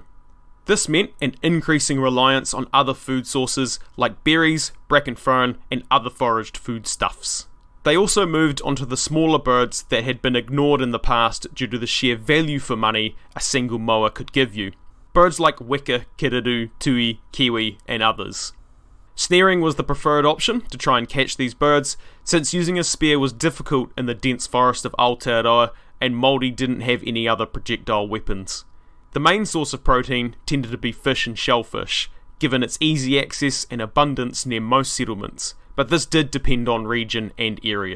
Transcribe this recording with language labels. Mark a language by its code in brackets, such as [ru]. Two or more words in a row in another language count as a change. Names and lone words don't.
[en] This meant an increasing reliance on other food sources like berries, bracken fern, and other foraged foodstuffs. They also moved onto the smaller birds that had been ignored in the past due to the sheer value for money a single moa could give you. Birds like weka, kiriru, tui, kiwi, and others. Snaring was the preferred option to try and catch these birds, since using a spear was difficult in the dense forest of Aotearoa and Māori didn't have any other projectile weapons. The main source of protein tended to be fish and shellfish, given its easy access and abundance near most settlements, but this did depend on region and area.